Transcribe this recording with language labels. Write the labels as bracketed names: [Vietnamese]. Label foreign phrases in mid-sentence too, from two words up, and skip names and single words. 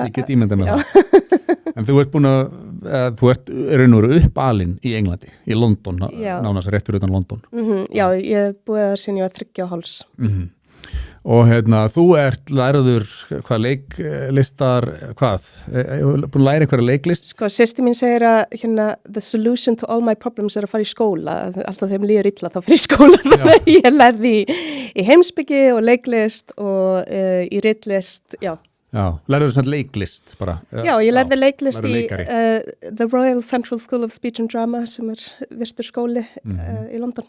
[Icelandic] Já, ég get ímyndað með það. En þú ert búin að, þú ert raun og veru uppalinn í Englandi, í London, nánast rétt fyrir utan London. Já, ég búið þar síðan ég var 3 og háls. Og þú ert lærður hvað leiklistar, búin að læra einhverja leiklist? Sko, systir mín segir að [English] the solution to all my problems [Icelandic] að fara í skóla, alltaf þeim líður illa þá fyrir skóla, þannig að ég lærði í heimspeki og leiklist og í ritlist, já. Já, lærður svona leiklist bara? Já, ég lærði leiklist í The Royal Central School of Speech and Drama sem virtur skóli í London.